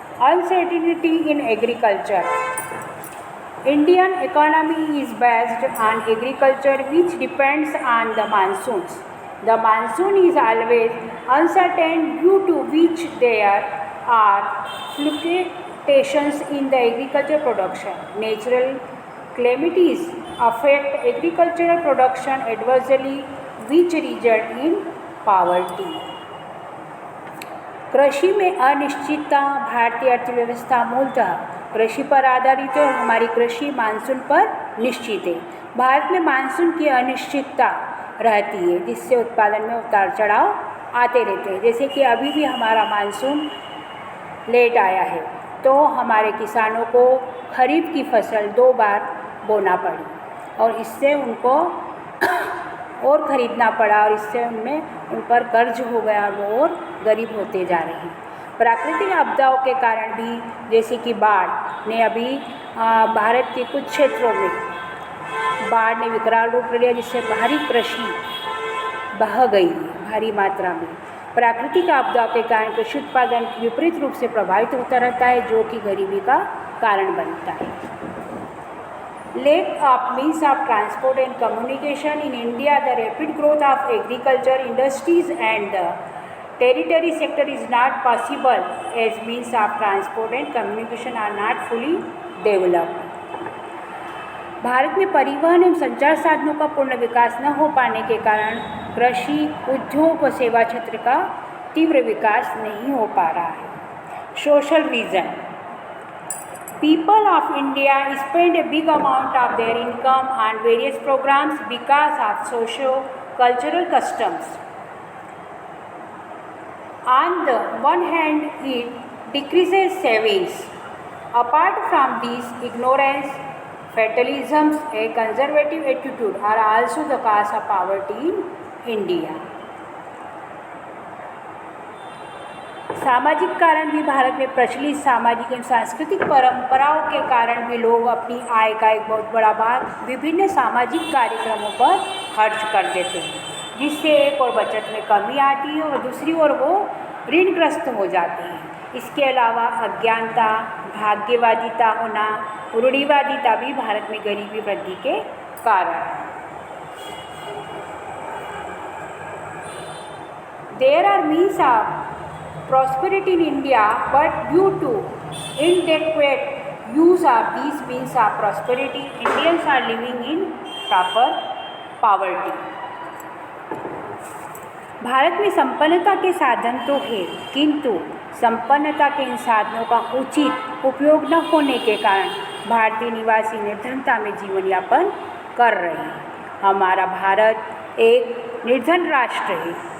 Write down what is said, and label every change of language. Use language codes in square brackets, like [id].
[en] Uncertainty in agriculture. Indian economy is based on agriculture which depends on the monsoons. The monsoon is always uncertain due to which there are fluctuations in the agriculture production. Natural calamities affect agricultural production adversely, which result in poverty. [hi] कृषि में अनिश्चितता। भारतीय अर्थव्यवस्था मूलतः कृषि पर आधारित है और हमारी कृषि मानसून पर निश्चित है। भारत में मानसून की अनिश्चितता रहती है, जिससे उत्पादन में उतार चढ़ाव आते रहते हैं। जैसे कि अभी भी हमारा मानसून लेट आया है तो हमारे किसानों को खरीफ की फसल 2 बार बोना पड़ी और इससे उनको और ख़रीदना पड़ा और इससे उन पर कर्ज हो गया, वो और गरीब होते जा रहे हैं। प्राकृतिक आपदाओं के कारण भी, जैसे कि बाढ़ ने अभी भारत के कुछ क्षेत्रों में बाढ़ ने विकराल रूप ले लिया, जिससे भारी कृषि बह गई भारी मात्रा में। प्राकृतिक आपदाओं के कारण कृषि उत्पादन विपरीत रूप से प्रभावित होता रहता है, जो कि गरीबी का कारण बनता है। [en] Lack of means of transport and communication in India, the rapid growth of agriculture, industries and the territory sector is not possible as means of transport and communication are not fully developed. [hi] Bharat में परिवहन एवं संचार साधनों का पूर्ण विकास न हो पाने के कारण कृषि, उद्योग व सेवा क्षेत्र का तीव्र विकास नहीं हो पा रहा है। [en] Social reason, people of India spend a big amount of their income on various programs because of socio-cultural customs. On the one hand, it decreases savings. Apart from these, ignorance, fatalism, a conservative attitude are also the cause of poverty in India. [hi] सामाजिक कारण भी भारत में प्रचलित सामाजिक एवं सांस्कृतिक परंपराओं के कारण भी लोग अपनी आय का एक बहुत बड़ा भाग विभिन्न सामाजिक कार्यक्रमों पर खर्च कर देते हैं, जिससे एक और बचत में कमी आती है और दूसरी ओर वो ऋणग्रस्त हो जाते हैं। इसके अलावा अज्ञानता, भाग्यवादिता होना, रूढ़िवादिता भी भारत में गरीबी वृद्धि के कारण है। [en] There are means of prosperity in India, but due to inadequate use of these means of prosperity, Indians are living in proper poverty. [hi] Bharat में संपन्नता के साधन तो है, किंतु संपन्नता के इन साधनों का उचित उपयोग न होने के कारण भारतीय निवासी निर्धनता में जीवन यापन कर रहे हैं। हमारा भारत एक निर्धन राष्ट्र है।